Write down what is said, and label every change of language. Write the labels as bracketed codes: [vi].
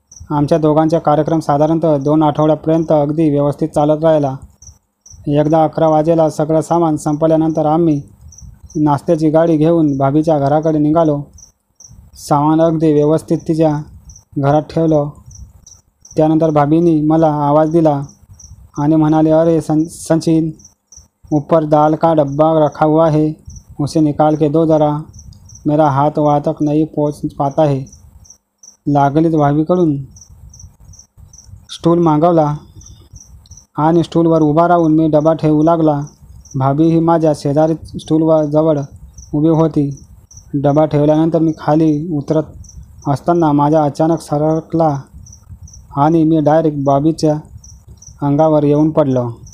[mr] आमच्या दोघांचा कार्यक्रम साधारणतः 2 आठवड्यापर्यंत अगदी व्यवस्थित चालत राहिला. एकदा 11 वाजेला सगळं सामान संपल्यानंतर आम्ही नाश्त्याची गाडी घेऊन भाभीच्या घराकडे निघालो. सामान अगदी व्यवस्थित तिच्या घरात ठेवलं. त्यानंतर भाभीने मला आवाज दिला आणि म्हणाले, [hi] अरे सचिन, ऊपर दाल का डब्बा रखा हुआ है, उसे निकाल के दो ज़रा, मेरा हाथ वहाँ तक नहीं पहुँच पाता है. [mr] लागलीच भाभीकडून स्टूल मागवला आणि स्टूलवर उभा राहून मी डबा ठेवू लागला. भाभी ही माझ्या शेजारी स्टूलवर जवळ उभी होती. डबा ठेवल्यानंतर मी खाली उतरत असताना माझा अचानक सरकला आणि मी डायरेक्ट भाभीच्या अंगावर येऊन पडलो.